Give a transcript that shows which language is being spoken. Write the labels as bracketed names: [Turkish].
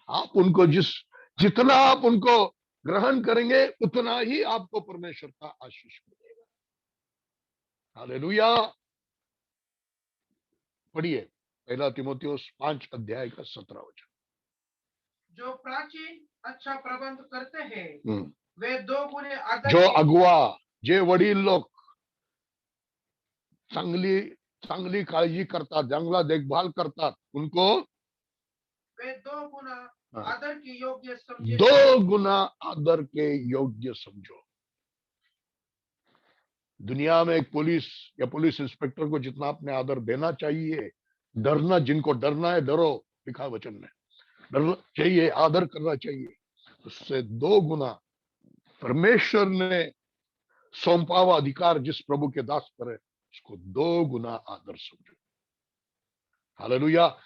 [Hindi] आप उनको जितना आप उनको ग्रहण करेंगे उतना ही आपको परमेश्वर का आशीष मिलेगा। हालेलुया। पढ़िए 1 तीमुथियुस 5 अध्याय का 17 वचन। जो प्राचीन अच्छा प्रबंध करते हैं वे 2 गुणे आदर जो के [Marathi] अगुवा, जे वडील लोक चांगली काळजी करतात, जंगला देखभाल करतात, [Hindi] उनको वे 2 गुना आदर के योग्य समझे 2 गुना आदर के योग्य समझो। दुनिया में एक पुलिस या पुलिस इंस्पेक्टर को जितना आपने आदर देना चाहिए, डरना, जिनको डरना है डरो, लिखा वचन में, डरना चाहिए, आदर करना चाहिए, उससे 2 गुना परमेश्वर ने सौंपा हुआ अधिकार जिस प्रभु के दास पर है, उसको 2 गुना आदर समझो। हालेलुया।